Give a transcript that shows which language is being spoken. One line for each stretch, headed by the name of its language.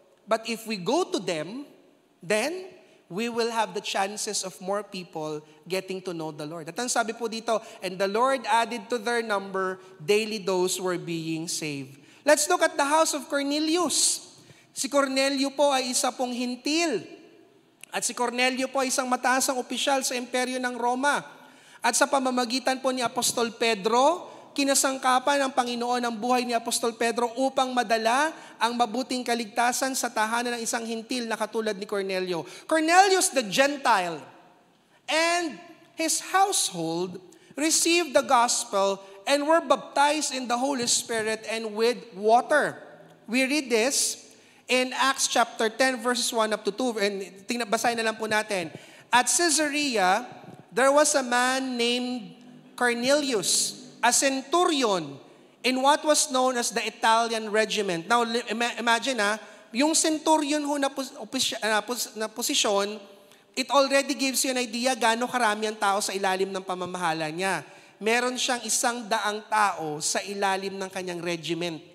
English: But if we go to them, then we will have the chances of more people getting to know the Lord.
Filipino: At ang sabi po dito,
English: and the Lord added to their number daily those who were being saved. Let's look at the house of Cornelius.
Filipino: Si Cornelio po ay isa pong hintil. At si Cornelio po ay isang mataasang opisyal sa imperyo ng Roma. At sa pamamagitan po ni Apostol Pedro, kinasangkapan ng Panginoon ang buhay ni Apostol Pedro upang madala ang mabuting kaligtasan sa tahanan ng isang hintil na katulad ni Cornelio.
English: Cornelius the Gentile and his household received the gospel and were baptized in the Holy Spirit and with water. We read this in Acts chapter 10 verses 1 up to 2. And
Filipino: basahin na lang po natin.
English: At Caesarea, there was a man named Cornelius, a centurion in what was known as the Italian regiment. Now, imagine
Filipino: yung centurion ho na posisyon,
English: it already gives you an idea
Filipino: gaano karami ang tao sa ilalim ng pamamahala niya. Meron siyang 100 tao sa ilalim ng kanyang regiment.